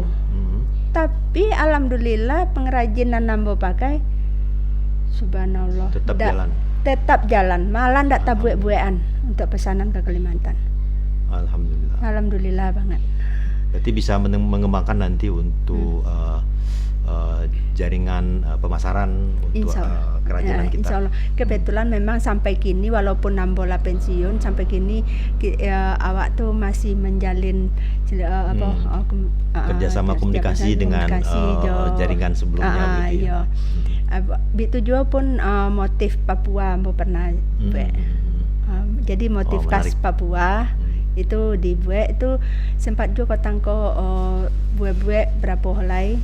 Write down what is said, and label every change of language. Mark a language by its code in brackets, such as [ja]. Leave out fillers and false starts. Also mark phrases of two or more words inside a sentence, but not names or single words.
[id] Tapi alhamdulillah pengrajin yang Ambo pakai subhanallah tetap jalan, malah [min] ndak tabuek-buekan [id] untuk pesanan ke Kalimantan. Alhamdulillah banget. Berarti bisa mengembangkan nanti untuk jaringan pemasaran untuk kerajinan kita. [min] Insya Allah. Kebetulan memang sampai kini walaupun Ambo lah pensiun, sampai kini awak tuh masih menjalin [id] kerjasama komunikasi dengan jaringan sebelumnya gitu ya. Itu juga pun motif Papua Ambo pernah buat. Jadi motif khas Papua itu dibuat, itu sempat juga kotangko buat berapa helai.